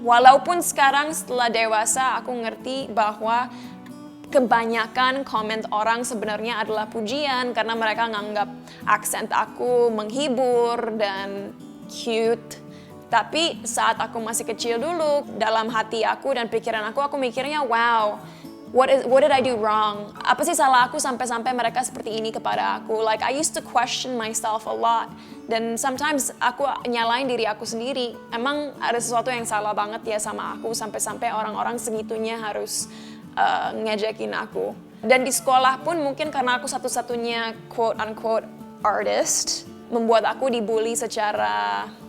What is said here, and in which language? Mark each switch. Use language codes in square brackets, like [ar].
[id] Walaupun sekarang setelah dewasa aku ngerti bahwa kebanyakan komen orang sebenarnya adalah pujian, karena mereka nganggap aksen aku menghibur dan cute. Tapi saat aku masih kecil dulu, dalam hati aku dan pikiran aku mikirnya, [en] wow, what did I do wrong? [id] Apa sih salah aku sampai mereka seperti ini kepada aku? [en] Like I used to question myself a lot. [id] Dan sometimes aku nyalain diri aku sendiri. Emang ada sesuatu yang salah banget ya sama aku sampai orang-orang segitunya harus ngejekin aku. Dan di sekolah pun mungkin karena aku satu-satunya quote unquote artist, membuat aku dibully secara